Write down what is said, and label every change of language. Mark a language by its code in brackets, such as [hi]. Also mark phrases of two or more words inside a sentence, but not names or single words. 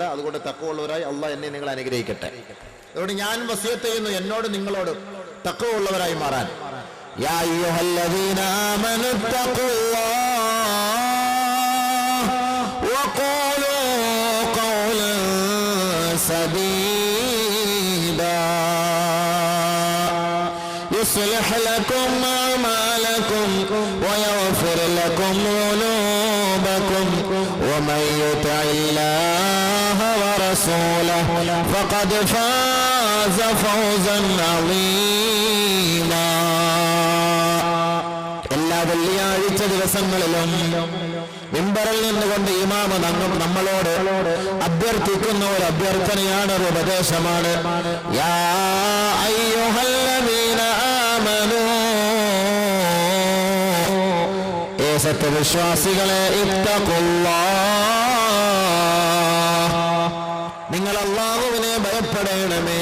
[ml] അതുകൊണ്ട് തഖ്വ ഉള്ളവരായി അല്ലാഹ് എന്നെ നിങ്ങൾ അനുഗ്രഹിക്കട്ടെ. അതുകൊണ്ട് ഞാൻ വസിയത്ത് ചെയ്യുന്നു, എന്നോട് നിങ്ങളോട് തഖ്വ ഉള്ളവരായി മാറാൻ. [ar] يا أيها الذين آمنوا اتقوا الله وقولوا قولا سديدا يصلح لكم أعمالكم ويغفر لكم ذنوبكم ومن يطع الله ورسوله فقد فاز فوزا عظيما. [ml] എല്ലാ വെള്ളിയാഴ്ച ദിവസങ്ങളിലും മിമ്പറിൽ നിന്നുകൊണ്ട് ഇമാമ നമ്മളോട് അഭ്യർത്ഥിക്കുന്ന ഒരു അഭ്യർത്ഥനയാണ്, ഒരു ഉപദേശമാണ്. [ar] يا أيها الذين آمنوا, [ml] ഏ സത്യവിശ്വാസികളെ, ഇത്തഖുല്ലാഹ്, നിങ്ങൾ അല്ലാഹുവിനെ ഭയപ്പെടണമേ.